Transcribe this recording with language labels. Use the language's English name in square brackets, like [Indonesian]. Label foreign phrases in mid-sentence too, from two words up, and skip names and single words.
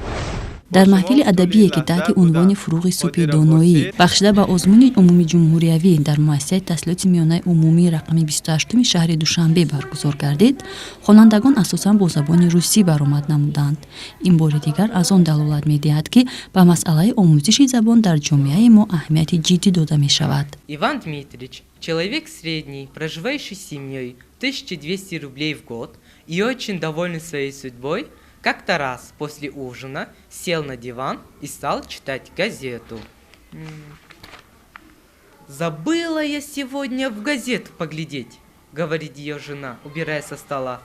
[Tajik] در محفل ادبی که تحت عنوان فروغ صبح دانایی بخشیده به آزمون عمومی جمهوریوی در مؤسسه تحصیلات میانه عمومی رقم 28 شهر دوشنبه برگزار گردید، خوانندگان اساساً با زبان روسی برآمد نمودند. این بار دیگر از آن دلالت می‌دهد که به مسئله آموزش زبان در جامعه ما اهمیت جدی داده می‌شود. [Russian] Иван Дмитриевич, человек средний, проживающий с семьей, 1200 рублей в год и очень довольный своей судьбой, как-то раз после ужина сел на диван и стал читать газету. «Забыла я сегодня в газету поглядеть», — говорит ее жена, убирая со стола.